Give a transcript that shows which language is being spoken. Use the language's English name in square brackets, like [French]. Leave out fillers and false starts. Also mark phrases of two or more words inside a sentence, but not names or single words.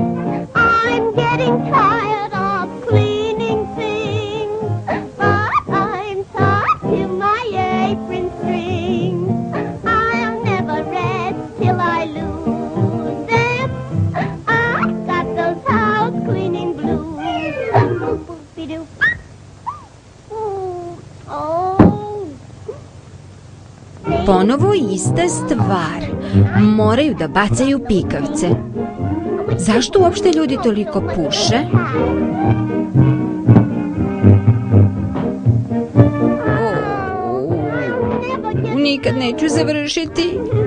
[English] I'm getting tired of cleaning things, but I'm tied to my apron strings. I'll never rest till I lose them. I've got those house cleaning blues. Boop-boop-be-doo. [Serbian] Ponovo ista stvar. Moraju da bacaju pikavce. Zašto uopšte ljudi toliko puše? Nikad neću završiti.